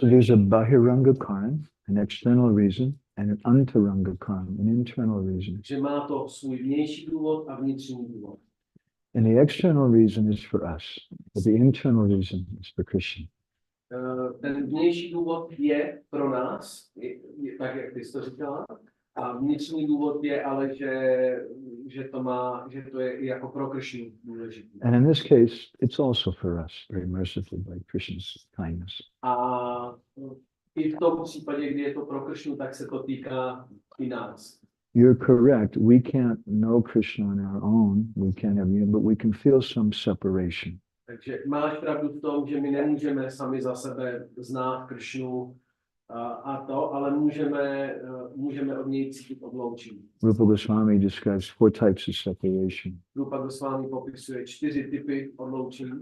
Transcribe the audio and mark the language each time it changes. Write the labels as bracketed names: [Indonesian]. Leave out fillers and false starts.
[English] So there's a Bahiranga Karan, an external reason, and an Antaranga Karan, an internal reason. [Czech] Že má to svůj vnější důvod a vnitřní důvod. [English] And the external reason is for us, but the internal reason is for Krishna. [Czech] Ten vnější důvod je pro nás, tak jak ty jsi to říkala, a vnitřní důvod je ale, že to je jako pro Krishnu důležitý. [English] And in this case, it's also for us, very mercifully by Krishna's kindness. [Czech] A i v tom případě, kdy je to pro Krishnu, tak se to týká i nás. [English] You're correct. We can't know Krishna on our own. We can't have you, but we can feel some separation. [Czech] Takže máš pravdu v tom, že my nemůžeme sami za sebe znát Krishnu ale můžeme od něj cítit odloučení. [English] Rupa Goswami describes 4 types of separation. [Czech] Rupa Goswami popisuje 4 typy odloučení.